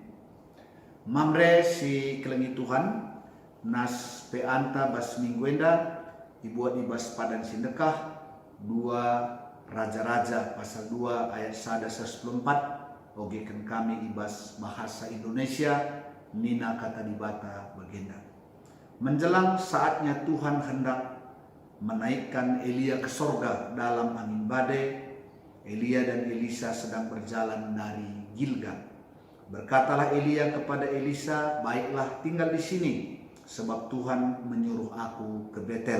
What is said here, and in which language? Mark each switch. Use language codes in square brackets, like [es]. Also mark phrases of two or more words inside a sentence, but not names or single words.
[btx] Mamre si kelengi Tuhan nas peanta bas mingguenda dibuat ibas padan sindekah 2 Raja-Raja pasal 2 ayat 114 ogekan kami ibas bahasa Indonesia nina kata dibata bagenda. [id] Menjelang saatnya Tuhan hendak menaikkan Elia ke sorga dalam angin badai, Elia dan Elisa sedang berjalan dari Gilgal. Berkatalah Elia kepada Elisa, baiklah tinggal di sini, sebab Tuhan menyuruh aku ke Betel.